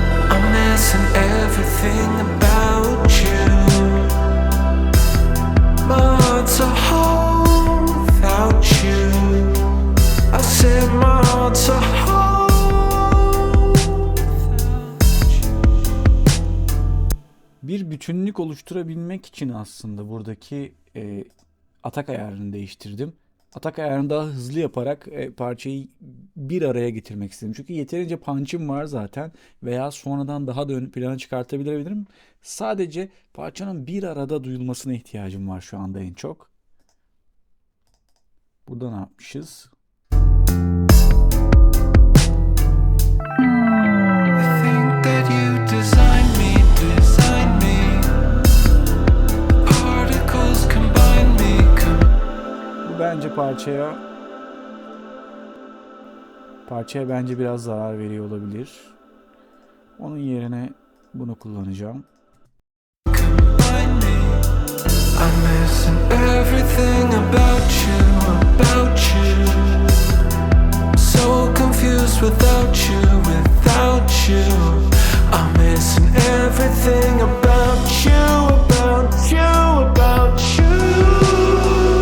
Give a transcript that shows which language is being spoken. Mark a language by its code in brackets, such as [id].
[en] I'm missing everything about you. My heart's a hole without you. I said my heart's a hole without you. [tr] Bir bütünlük oluşturabilmek için aslında buradaki atak ayarını değiştirdim. Atak ayarını daha hızlı yaparak parçayı bir araya getirmek istedim. Çünkü yeterince punch'ım var zaten veya sonradan daha da ön plana çıkartabilirim. Sadece parçanın bir arada duyulmasına ihtiyacım var şu anda en çok. Burada ne yapmışız? [en] I think that you designed me, designed me. Particles combine me, [tr] Bu bence parçaya bence biraz zarar veriyor olabilir. Onun yerine bunu kullanacağım. [en] combine me. I'm missing everything about you, about you. So confused without you, without you. I'm missing everything about you, about you, about you.